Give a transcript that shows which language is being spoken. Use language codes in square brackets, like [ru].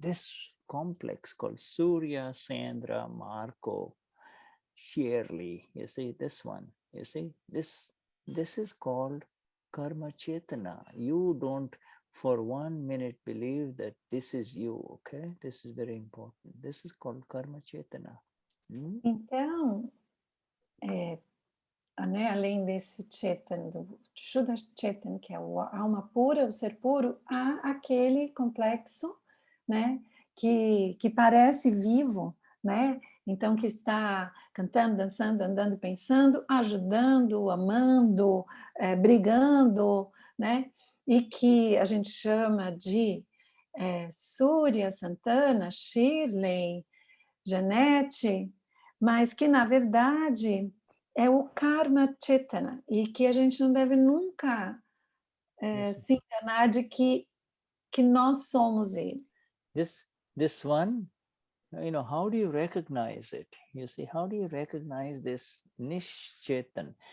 [en] This complex called Surya, Sandra, Marco, Shirley, you see this one, you see, this is called Karma Chetana. You don't for 1 minute believe that this is you, okay? This is very important. This is called Karma Chetana. [pt] Então, além desse Chetan, do Shuddha Chetan, que é a alma pura, o ser puro, há aquele complexo, né, que parece vivo, né? Então, que está cantando, dançando, andando, pensando, ajudando, amando, brigando, né? E que a gente chama de Surya, Santana, Shirley, Janete, mas que, na verdade, é o Karma Chetana, e que a gente não deve nunca se enganar de que nós somos ele. [en] This one, how do you recognize it? You see, how do you recognize this Nischchetan?